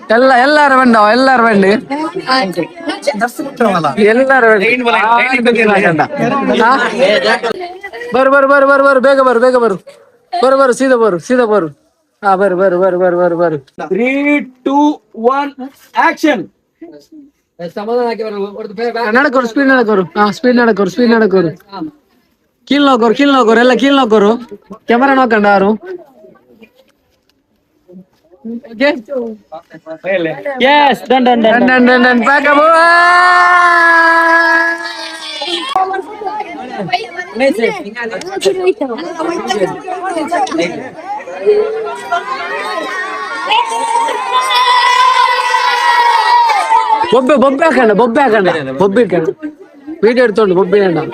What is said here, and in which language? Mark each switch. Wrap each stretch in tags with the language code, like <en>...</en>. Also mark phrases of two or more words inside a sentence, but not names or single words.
<kn>ಎಲ್ಲಾರು ಬಂಡ ಎಲ್ಲಾರು ಬಂಡಿ ಎಲ್ಲಾರು ಬರು ಬರು ಬರು ಬರು ಬರು ಬೇಗ ಬರು ಬೇಗ ಬರು ಬರು ಬರು ಸೀದಾ ಬರು ಹಾ ಬರು ಬರು ಬರು ಬರು ಬರು ಬರು 3, 2, 1 ಆಕ್ಷನ್. ನಡಕೋರು ಸ್ಪೀಡ್ ನಡಕೋರು ಹಾ ಸ್ಪೀಡ್ ನಡಕೋರು ಕೀಲ್ ನೋಕೋರು ಎಲ್ಲ ಕೀಲ್ ನೋಕೋರು ಕ್ಯಾಮರಾ ನೋಕಂಡ ಯಾರು</kn> <en>Yes, done. back up.</en> <kn>ಬೊಬ್ಬೆ ಹಾಕಂಡ ವಿಡಿಯೋ ಎಡ್ತೊಂಡು ಬೊಬ್ಬೆ ಅಂಡ</kn>